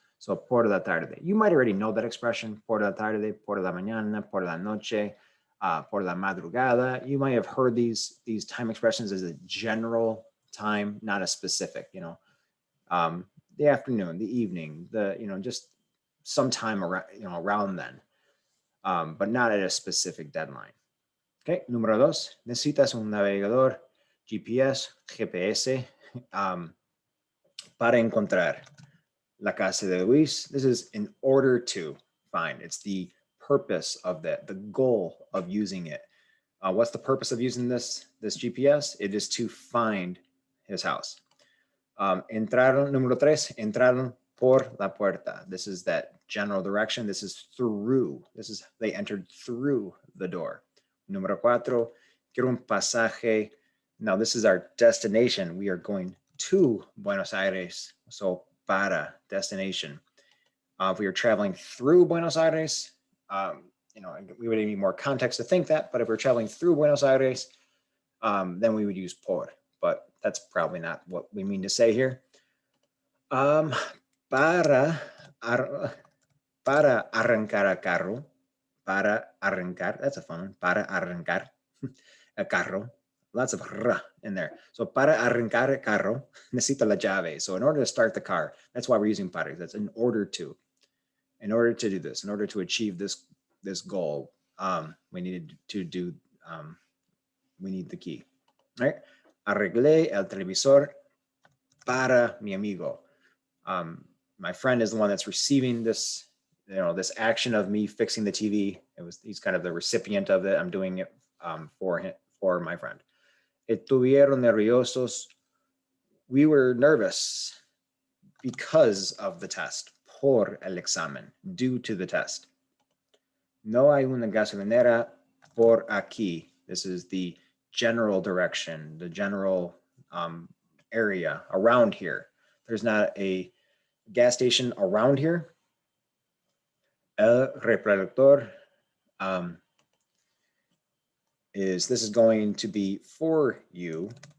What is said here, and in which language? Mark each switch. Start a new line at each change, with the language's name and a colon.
English: So
Spanish: por la tarde. You might already know that expression, por la tarde, por la mañana, por la noche, por la madrugada.
English: You might have heard these time expressions as a general time, not a specific, the afternoon, the evening, just sometime around then, but not at a specific deadline.
Spanish: Okay, número dos, necesitas un navegador, GPS, para encontrar la casa de Luis.
English: This is in order to find. It's the purpose of that, the goal of using it. What's the purpose of using this GPS? It is to find his house.
Spanish: Entraron, número tres, entraron por la puerta.
English: This is that general direction. This is through. They entered through the door.
Spanish: Número cuatro, quiero un pasaje.
English: Now this is our destination. We are going to Buenos Aires. So para, destination. If we are traveling through Buenos Aires, we would need more context to think that, but if we're traveling through Buenos Aires, then we would use por, but that's probably not what we mean to say here.
Spanish: Para arrancar a carro, para arrancar,
English: that's a fun one,
Spanish: para arrancar a carro,
English: lots of r in there.
Spanish: So para arrancar el carro, necesita la llave.
English: So in order to start the car, that's why we're using para. That's in order to do this, in order to achieve this goal, we needed to do, we need the key. All right.
Spanish: Arreglé el televisor para mi amigo.
English: My friend is the one that's receiving this, this action of me fixing the TV. He's kind of the recipient of it. I'm doing it for my friend.
Spanish: Estuvieron nerviosos.
English: We were nervous because of the test.
Spanish: Por el examen,
English: due to the test.
Spanish: No hay una gasolinera por aquí.
English: This is the general direction, the general area around here. There's not a gas station around here.
Spanish: El reproductor
English: this is going to be for you.